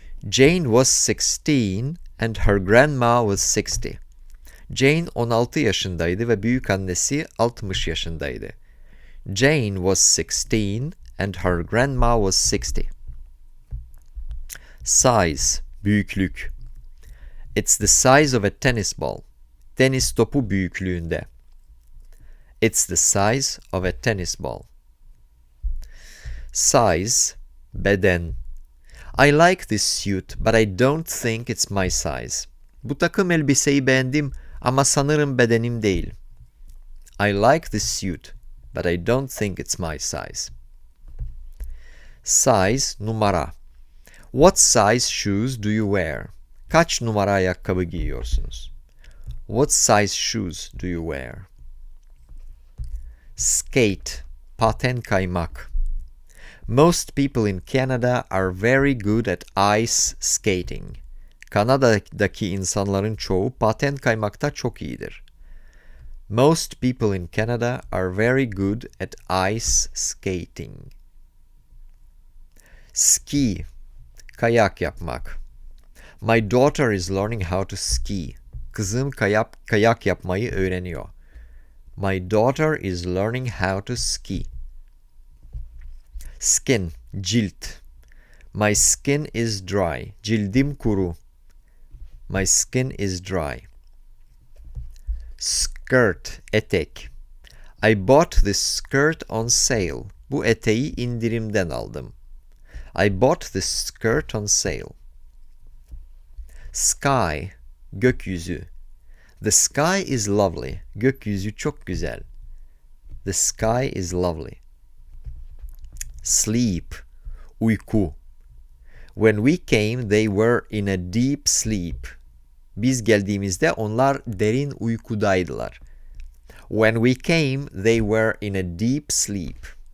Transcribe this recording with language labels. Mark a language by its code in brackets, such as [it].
[en] Jane was 16 and her grandma was 60. [tr] Jane 16 yaşındaydı ve büyükannesi 60 yaşındaydı. [en] Jane was 16 and her grandma was 60. Size, büyüklük. It's the size of a tennis ball. [tr] Tenis topu büyüklüğünde. [en] It's the size of a tennis ball. Size, beden. I like this suit, but I don't think it's my size. [tr] Bu takım elbiseyi beğendim ama sanırım bedenim değil. [en] I like this suit, but I don't think it's my size. Size, numara. What size shoes do you wear? [tr] Kaç numara ayakkabı giyiyorsunuz? [en] What size shoes do you wear? Skate, paten kaymak. Most people in Canada are very good at ice skating. [tr] Kanada'daki insanların çoğu paten kaymakta çok iyidir. [en] Most people in Canada are very good at ice skating. Ski, kayak yapmak. My daughter is learning how to ski. [tr] Kızım kayak yapmayı öğreniyor. [en] My daughter is learning how to ski. Skin, cilt. My skin is dry. [tr] Cildim kuru. [en] My skin is dry. Skirt, etek. I bought this skirt on sale. [tr] Bu eteği indirimden aldım. [en] I bought this skirt on sale. Sky, gökyüzü. The sky is lovely. [tr] Gökyüzü çok güzel. [en] The sky is lovely. Sleep, uyku. When we came, they were in a deep sleep. [tr] Biz geldiğimizde onlar derin uykudaydılar. [en] When we came, they were in a deep sleep.